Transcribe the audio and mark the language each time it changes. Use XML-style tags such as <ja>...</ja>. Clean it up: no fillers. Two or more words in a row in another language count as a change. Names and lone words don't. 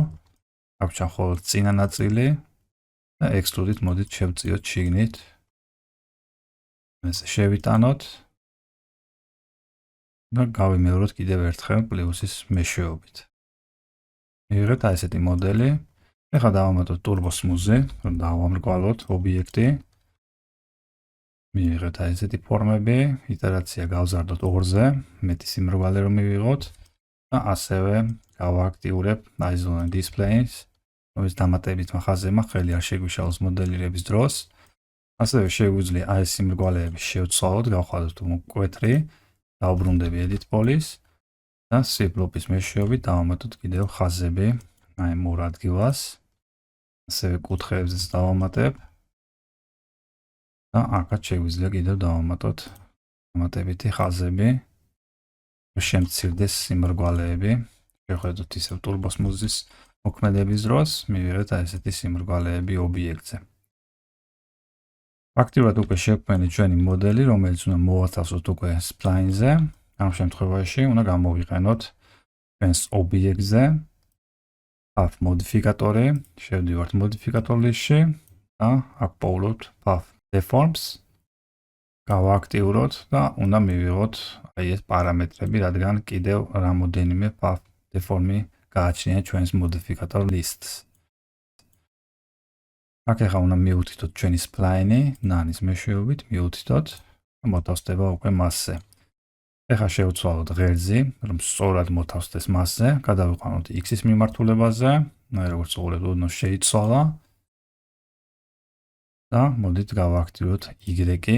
<ka>აქვთ მხოლოდ წინა ნაწილი და extrude-ით მოდით შევწიოთ შიგნით. ესე შევიტანოთ. და გავიმეოროთ კიდევ ერთხელ პლუსის მეშვეობით. მივიღეთ აი ესეთი მოდელი. ახლა დავამატოთ</ka> <en>turbo smooth-</en> <ka>ი, რომ დავამრგვალოთ ობიექტი. მივიღეთ აი ესეთი ფორმები, იტერაცია გავზარდოთ 2-ზე, მეტი სიმრგვალე რომ მივიღოთ და ასევე გავააქტიურებ აი</ka> <en>zone displays,</en> <ka>რომლის დამატებით ხაზებმა ხელი არ შეგვიშალოს მოდელირების დროს. ასევე შეგვიძლია აი ეს სიმრგვალეები შევცვალოთ, გავხადოთ მკვეთრი. დავბრუნდები</ka> <en>edit polish</en> <ka>და C-ბლოკის მეშვეობით დავამატოთ კიდევ ხაზები აი ამ ორ ადგილას. ასევე კუთხეებზეც დავამატებ და აქაც შეგვიძლია კიდევ დავამატოთ დამატებითი ხაზები. შემცირდეს სიმრგვალეები. შევხედოთ ისევ</ka> <en>turbo smooth-</en> <ka>ის მოქმედების დროს მივიღეთ აი ესეთი სიმრგვალეები ობიექტზე. აქტიურად უკვე შევქმნით ჩვენი მოდელი, რომელიც უნდა მოვათავსოთ უკვე spline-ზე. ამ შემთხვევაში უნდა გამოვიყენოთ ჩვენს ობიექტზე path მოდიფიკატორი. შევდივართ</ka> <en>modificator list-</en> <ka>ში და აქ პოულობთ</ka> <en>path deforms.</en> <ka>გავააქტიუროთ და უნდა მივიღოთ აი ეს პარამეტრები, რადგან კიდევ რამოდენიმე</ka> <en>path deform-</en> <ka>ი გააჩნია ჩვენს</ka> <en>modificator list-</en> <ka>ს. აქ ახლა უნდა მივუთითოთ ჩვენი spline-ი, ნანის მეშვეობით მივუთითოთ და მოთავსდება უკვე მასზე. ეხლა შევცვალოთ ღერძი, რომ სწორად მოთავსდეს მასზე, გადავიყვანოთ x-ის მიმართულებაზე, როგორც უყურებთ, ოდნავ შეიცვალა და მოდით გავაქტიუროთ y-ი.</ka>